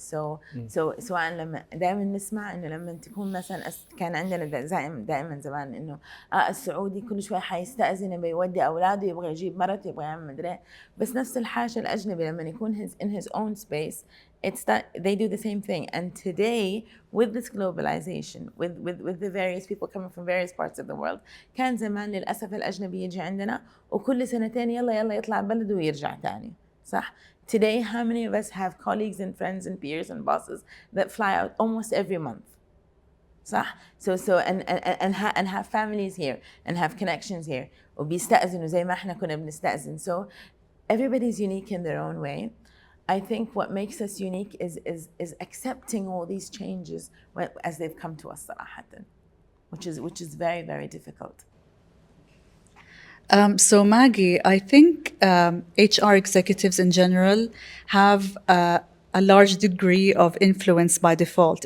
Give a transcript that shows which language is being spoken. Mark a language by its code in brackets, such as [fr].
[ar] So سواء لما دائما نسمع إنه لما تكون مثلا كان عندنا دائما زمان إنه السعودي كل شوي حيستأذن بيودي أولاده، يبغى يجيب مرته، يبغى يعمل مدري، بس نفس الحاجة الأجنبي لما يكون [en] in his own space, it's that they do the same thing. And today, with this globalization, with the various people coming from various parts of the world, [ar] كان زمان للأسف الأجنبي يجي عندنا وكل سنتين يلا يطلع بلد ويرجع تاني. صح? [en] Today, how many of us have colleagues and friends and peers and bosses that fly out almost every month? صح؟ So and have families here and have connections here. [ar] وبيستأذنوا زي ما احنا كنا بنستأذن. [en] So everybody's unique in their own way. I think what makes us unique is accepting all these changes as they've come to us صراحة, which is very, very difficult. So Maggie, I think HR executives in general have a large degree of influence by default.